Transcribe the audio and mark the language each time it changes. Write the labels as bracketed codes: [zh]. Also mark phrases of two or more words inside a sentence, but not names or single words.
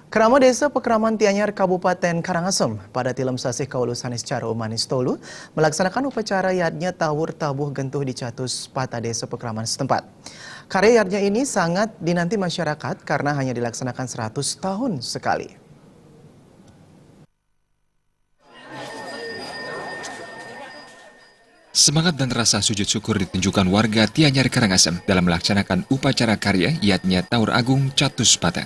[id] Kerama Desa Pekraman Tianyar Kabupaten Karangasem pada Tilem Sasih Kaulusan secara Umanis Tolu melaksanakan upacara yadnya Tawur Tabuh Gentuh di Catus Pata Desa Pekraman setempat. Karya yadnya ini sangat dinanti masyarakat karena hanya dilaksanakan 100 tahun sekali. Semangat dan rasa sujud syukur ditunjukkan warga Tianyar Karangasem dalam melaksanakan upacara karya yadnya Taur Agung Catus Pata.